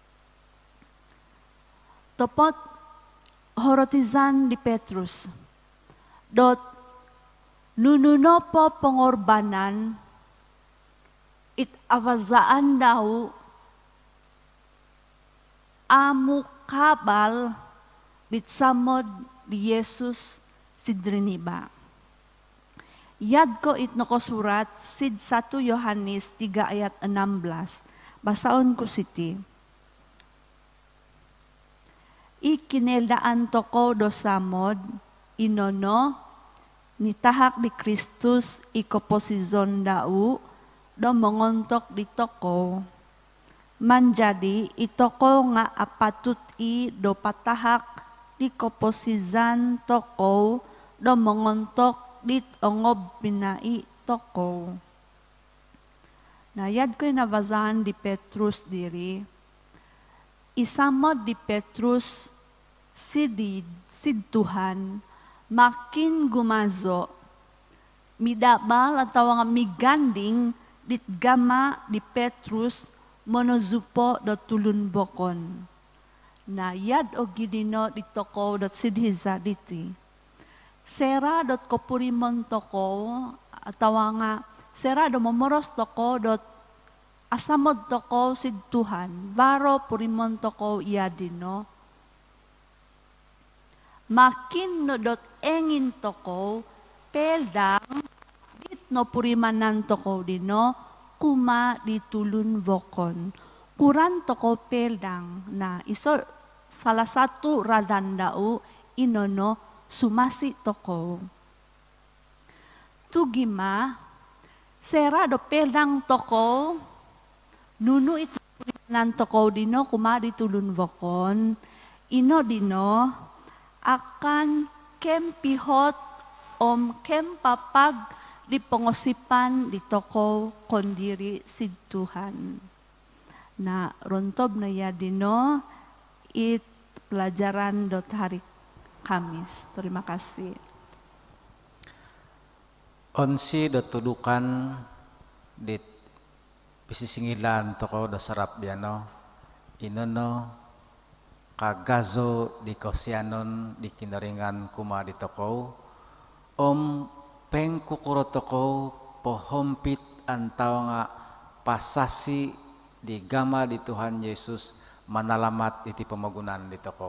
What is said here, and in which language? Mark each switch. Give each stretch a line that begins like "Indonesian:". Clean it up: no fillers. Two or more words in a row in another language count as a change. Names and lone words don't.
Central Dusun: Topot horotizan di Petrus dot nununo po pengorbanan it avazaan daw amu kabal ditsamod di Yesus sidriniba. Yad ko it no ko surat sid 1 Yohanes 3 ayat 16. Basaon ko siti. Ikineldaan to ko dosamod inono nitahak di Kristus ikoposizon dau do mengontok di toko manjadi itoko nga apatut i do patahak di koposizan toko do mengontok dit ongob pinai toko. Nayad ko'y nabazahan di Petrus diri isamod di Petrus sid Tuhan makin gumazo, midabal atau nga miganding dit gama di Petrus monozupo do tulun bokon. Na yad o gidino ditoko dot sidhiza diti. Sera dot kopurimon toko atau nga sera do momoros toko dot asamod toko sid Tuhan. Varo purimon toko yadino. Makin no dot engin toko peldang dit no purimanan toko dino kuma ditulun vokon. Kuran toko peldang na iso
Malay: salah satu
Central Dusun: radandau inono sumasi toko. Tugima sera do peldang toko nunu itu purimanan toko dino kuma ditulun vokon. Ino dino akan kempihot kempapag di pengosipan di toko kondiri si Tuhan. Na rontob na yadino it pelajaran dot hari Kamis.
Malay: Terima kasih.
Central Dusun: Onsi dot tudukan di pisisingilan toko do sarap biano inono kagazo di kosianon di kinaringan kuma di toko pengkukuro toko pohompit antau nga pasasi di gama di Tuhan Yesus manalamat iti pemagunan di toko.